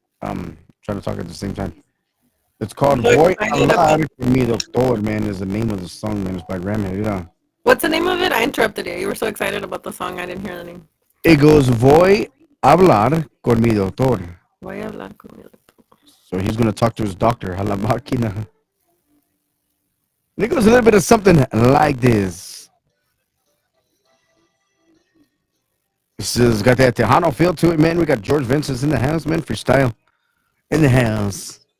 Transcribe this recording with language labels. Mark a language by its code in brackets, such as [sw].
[en] Trying to talk at the same time. It's called [es] Voy a hablar con mi doctor, [en] man, is the name of the song, man. It's by Ram Herrera. What's the name of it? I interrupted you. You were so excited about the song, I didn't hear the name. It goes, [es] Voy a hablar con mi doctor. Voy a hablar con mi doctor. [en] So he's going to talk to his doctor, [es] a la máquina. [en] And it goes a little bit of something like this. This has got that Tejano feel to it, man. We got George Vincent's in the house, man. Freestyle in the house.